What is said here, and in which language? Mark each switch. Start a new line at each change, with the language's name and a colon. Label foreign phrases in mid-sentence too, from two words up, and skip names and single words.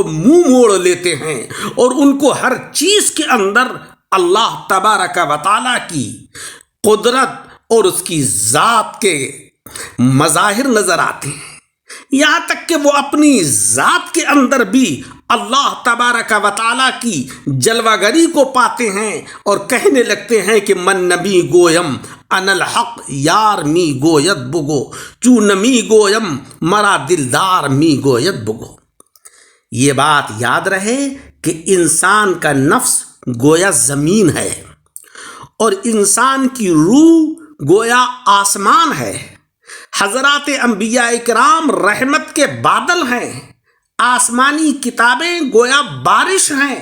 Urdu: منہ موڑ لیتے ہیں اور ان کو ہر چیز کے اندر اللہ
Arabic: تبارک و تعالیٰ
Urdu: کی قدرت اور اس کی ذات کے مظاہر نظر آتے ہیں، یہاں تک کہ وہ اپنی ذات کے اندر بھی اللہ
Arabic: تبارک و تعالیٰ
Urdu: کی جلوہ گری کو پاتے ہیں اور کہنے لگتے ہیں کہ
Persian: من نبی گویم ان الحق یار می گوید بگو، چو نمی گویم مرا دلدار می گوید بگو۔
Urdu: یہ بات یاد رہے کہ انسان کا نفس گویا زمین ہے اور انسان کی روح گویا آسمان ہے۔ حضرات انبیاء کرام رحمت کے بادل ہیں، آسمانی کتابیں گویا بارش ہیں۔